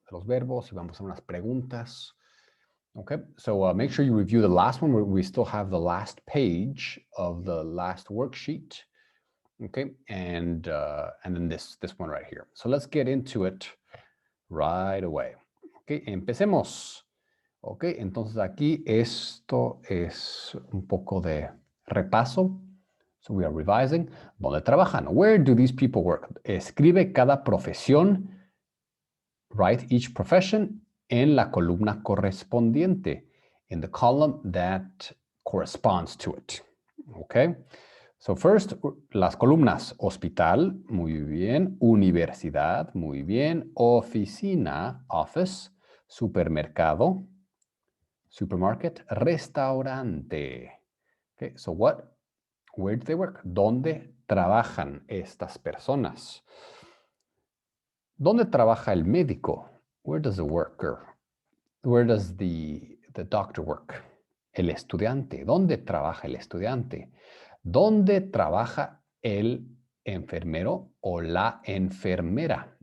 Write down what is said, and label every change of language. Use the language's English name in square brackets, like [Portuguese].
[Spanish] Los verbos y vamos a hacer unas preguntas. [English] Okay, so make sure you review the last one. We still have the last page of the last worksheet. Okay, and then this one right here. So let's get into it right away. [Spanish] Ok, empecemos. Ok, entonces aquí esto es un poco de repaso. [English] So we are revising. [Spanish] ¿Dónde trabajan? [English] Where do these people work? [Spanish] Escribe cada profesión. [English] Write each profession [Spanish] en la columna correspondiente. [English] In the column that corresponds to it. [Spanish] Okay. [English] So first, [Spanish] las columnas. Hospital, muy bien. Universidad, muy bien. Oficina, office. Supermercado, supermarket. Restaurante. [English] Okay, so where do they work? [Spanish] ¿Dónde trabajan estas personas? ¿Dónde trabaja el médico? [English] Where does the worker? Where does the doctor work? [Spanish] El estudiante. ¿Dónde trabaja el estudiante? ¿Dónde trabaja el enfermero o la enfermera?